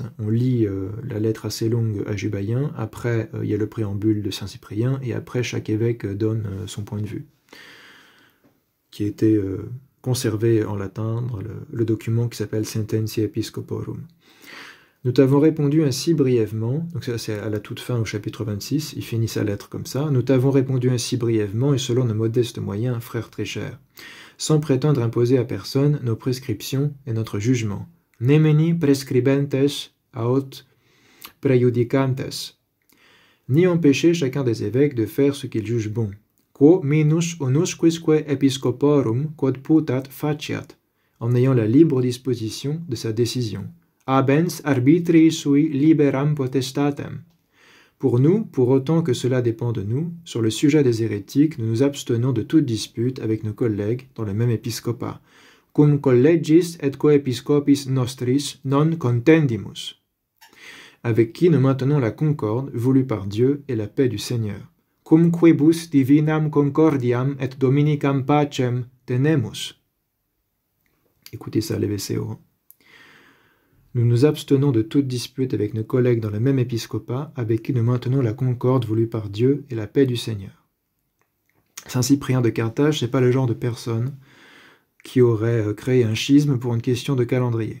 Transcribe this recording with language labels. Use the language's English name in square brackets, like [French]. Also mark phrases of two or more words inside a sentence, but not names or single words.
[French] On lit la lettre assez longue à Jubaïen, après il y a le préambule de Saint Cyprien, et après chaque évêque donne son point de vue, qui a été conservé en latin dans le document qui s'appelle Sententiae Episcoporum. Nous t'avons répondu ainsi brièvement, donc ça c'est à la toute fin au chapitre 26, il finit sa lettre comme ça, nous t'avons répondu ainsi brièvement et selon nos modestes moyens, frères très chers, sans prétendre imposer à personne nos prescriptions et notre jugement. [Latin] Nemeni prescribentes aut prejudicantes, [French] ni empêcher chacun des évêques de faire ce qu'il juge bon. [Latin] Quo minus unusquisque episcoporum quod putat faciat, [French] en ayant la libre disposition de sa décision. [Latin] Abens arbitrii sui liberam potestatem. [French] Pour nous, pour autant que cela dépend de nous, sur le sujet des hérétiques, nous nous abstenons de toute dispute avec nos collègues dans le même épiscopat. [Latin] Cum collegis et coepiscopis nostris non contendimus. [French] Avec qui nous maintenons la concorde voulue par Dieu et la paix du Seigneur. [Latin] Cum quibus divinam concordiam et dominicam pacem tenemus. [French] Écoutez ça, les VCO. Nous nous abstenons de toute dispute avec nos collègues dans le même épiscopat, avec qui nous maintenons la concorde voulue par Dieu et la paix du Seigneur. Saint Cyprien de Carthage, c'est pas le genre de personne qui aurait créé un schisme pour une question de calendrier.